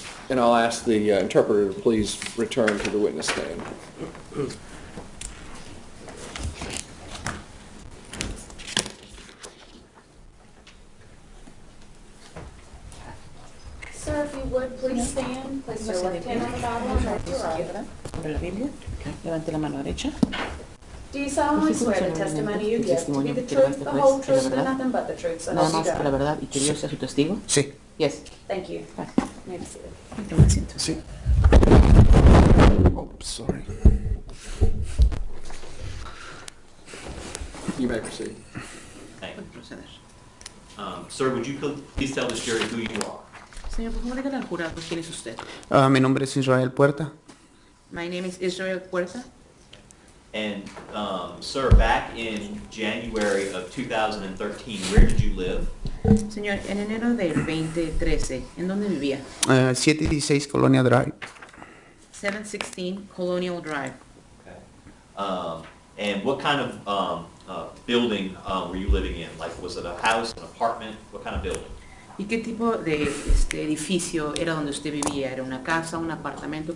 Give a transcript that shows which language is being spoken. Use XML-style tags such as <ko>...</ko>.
<en>And I'll ask the interpreter to please return to the witness stand. Sir, if you would, please stand. Place your left hand on the Bible and raise your right.</en> <es>Sobre la Biblia, levante la mano derecha.</es> <en>Do you solemnly swear the testimony you give to be the truth, the whole truth, and nothing but the truth, so</en> <es>Nada</es> <en>help you</en> <es>más que la</es> <en>God?</en> <es>verdad y que Dios sea su testigo. Sí.</es> <en>Yes. Thank you. Ah, May be seated.</en> <es>toma asiento.</es> <en>Sí. Oh, sorry. You may proceed. Thank you.</en> <es>Puede proceder.</es> <en>Sir, would you please tell this jury who you are?</en> <es>Señor, por favor, dígale al jurado quién es usted. Mi nombre es Israel Puerta.</es> <en>My name is Israel Puerta. And, sir, back in January of 2013, where did you live?</en> <es>Señor, en enero del 2013, ¿en dónde vivía?</es> <en>716 Colonia Drive. 716 Colonial Drive. Okay. And what kind of building were you living in? Like, was it a house, an apartment? What kind of building?</en> <es>¿Y qué tipo de edificio era donde usted vivía? ¿Era una casa, un apartamento?</es>